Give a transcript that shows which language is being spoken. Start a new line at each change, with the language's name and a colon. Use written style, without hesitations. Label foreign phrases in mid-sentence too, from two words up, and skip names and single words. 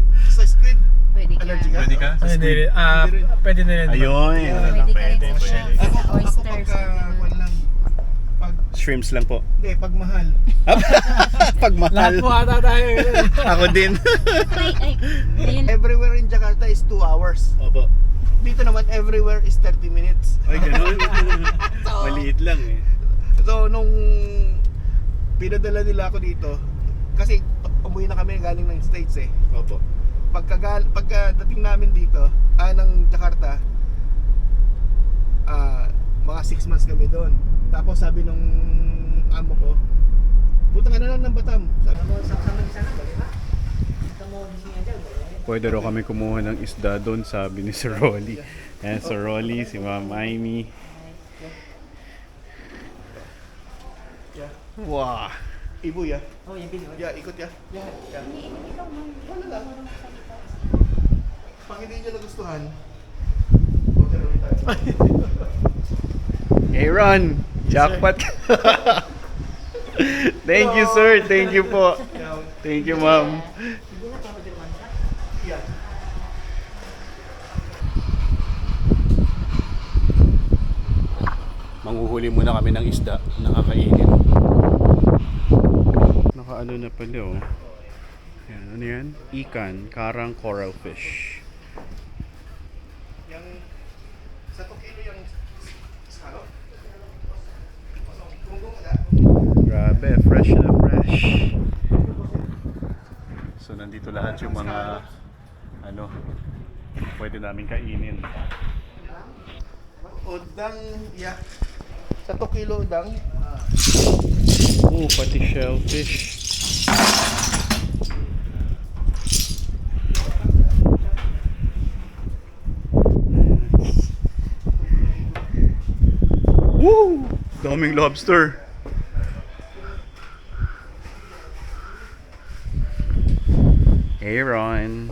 Filipino: sa squid, Pwede ka. allergy ka? Pwede ka? Sa Pwede squid? rin. Pwede na rin. Ayun. Pwede ka rin Pwede. sa Ako oysters. pagka lang. Pag Shrimps lang po. hindi, pag mahal. Pag Lahat mahal. po ata tayo. Ako din. Ayun.
English: Everywhere in Jakarta is 2 hours.
Filipino: Opo. Dito naman
English: everywhere is 30 minutes.
Filipino: Ay, ganun. Maliit lang eh. So nung pinadala nila ako dito, kasi umuwi na kami galing ng States eh. Opo. Pagkadating namin dito, ng Jakarta, mga 6 months kami doon. Tapos sabi nung amo ko, punta ka na lang ng Batam. Sabi mo, Pwede raw kami kumuha ng isda doon, sabi ni Sir Rolly. Ayan, Sir Rolly, si Ma'am Amy. Wow!
Indonesian: Ibu ya?
Filipino: Oh, yung Pinoy. Ya, ikot ya. Ya. Wala lang. Pag hindi nyo nagustuhan, order ulit tayo. Aaron, jackpot.
English: Thank you, sir. Thank you po. Yeah. Thank you, ma'am. Yeah.
Filipino: Manghuhuli muna kami ng isda na kakainin. Nakaano na pala oh. Yan, ano yan?
Indonesian: Ikan, karang
English: coral fish.
Filipino: Yang 1 kilo yung salo. Kung ada. Grabe, fresh na fresh. So nandito lahat yung mga ano pwede namin kainin.
Indonesian: Udang, ya. 1 kilo udang.
Filipino: Oh, pati shellfish. Woo! Daming lobster. Aaron.